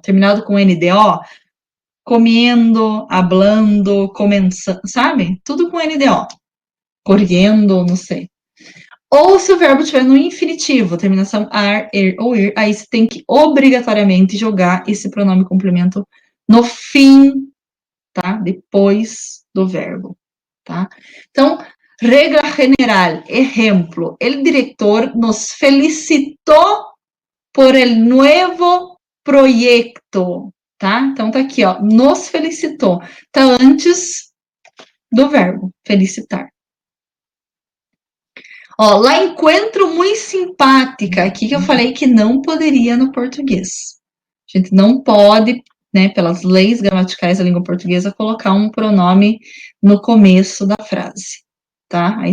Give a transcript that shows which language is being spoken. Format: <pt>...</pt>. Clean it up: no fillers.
<pt>Terminado com NDO, comendo, hablando, comenzando, sabe? Tudo com NDO. Correndo, não sei. Ou se o verbo estiver no infinitivo, terminação ar, er ou ir, aí você tem que obrigatoriamente jogar esse pronome complemento no fim, tá? Depois do verbo, tá? Então, regra general, exemplo,</pt> <es>el director nos felicitó por el nuevo proyecto, tá?</es> <pt>Então, tá aqui, ó, nos felicitou. Tá antes do verbo, felicitar. Ó, lá encontro muito simpática, aqui que eu falei que não poderia no português. A gente não pode, né, pelas leis gramaticais da língua portuguesa, colocar um pronome no começo da frase, tá?</pt>